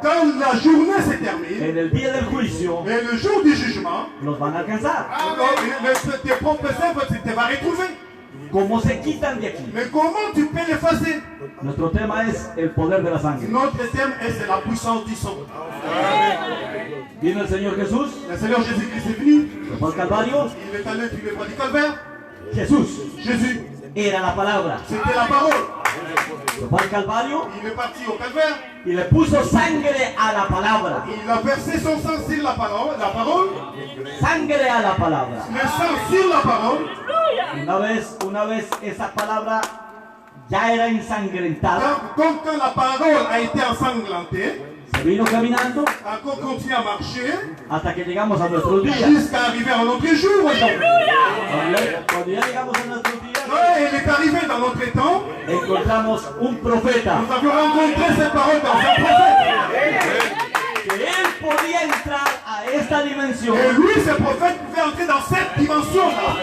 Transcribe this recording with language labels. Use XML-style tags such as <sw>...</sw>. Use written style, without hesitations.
<fr>quand la journée se termine,</fr> <es>en el día del juicio,</es> <fr>et le jour du jugement,</fr> <es>los van a alcanzar.</es> <fr>tes propres œuvres te va retrouver.</fr> <es>¿Cómo se quitan de aquí?</es> <fr>Mais comment tu peux l'effacer?</fr> <es>Nuestro tema es el poder de la sangre.</es> <fr>Notre thème est la puissance du sang.</fr> <es>Vino el Señor Jesús,</es> <fr>Le Seigneur Jésus-Christ est venu,</fr> <es>se fue al Calvario.</es> <fr>il est allé sur le croix du calvaire.</fr> <es>Jesús</es> <fr>Jésus,</fr> <es>era la palabra.</es> <fr>c'était la parole.</fr> <es>Se fue al Calvario</es> <fr>Il est parti au calvaire,</fr> <es>y le puso sangre a la palabra.</es> <fr>il a versé son sang sur la parole,</fr> <es>Sangre a la palabra.</es> <fr>le sang sur la parole.</fr> <es>Una vez esa palabra ya era ensangrentada,</es> <fr>Quand la parole a été ensanglantée,</fr> <es>se vino caminando</es> <fr>encore continué à marcher</fr> <es>hasta que llegamos a nuestros días.</es> <fr>jusqu'à arriver à notre jour aujourd'hui.</fr> <es>Cuando ya llegamos a nuestros días,</es> <fr>Ouais, il est arrivé dans notre temps,</fr> <es>encontramos un profeta</es> <fr>nous avions rencontré cette parole dans un prophète.</fr> <es>que él podía entrar a esta dimensión</es> <fr>Et lui, ce prophète, pouvait entrer dans cette dimension-là</fr>